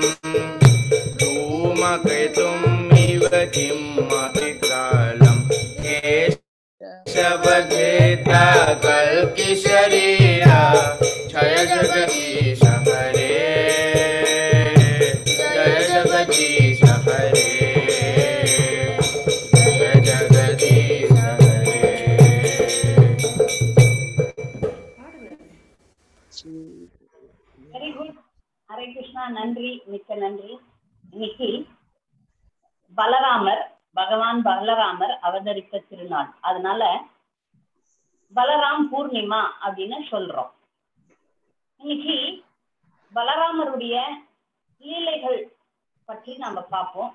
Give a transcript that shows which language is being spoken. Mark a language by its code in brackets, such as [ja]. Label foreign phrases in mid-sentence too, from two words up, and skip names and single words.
[sa] धूमकेतुमिव किंमतिकालं केशवधृत कल्कि शरीरा जय जगदीश हरे जय जगदीश हरे जय जगदीश हरे [ta] நன்றி, மிக்க நன்றி. இன்னைக்கு பலராமர், பகவான் பலராமர் அவதரித்த திருநாள். அதனால பலராம் பூர்ணிமா அப்படின்னு சொல்றோம். இன்னைக்கு பலராமருடைய லீலைகள் பற்றி நாம பார்ப்போம்.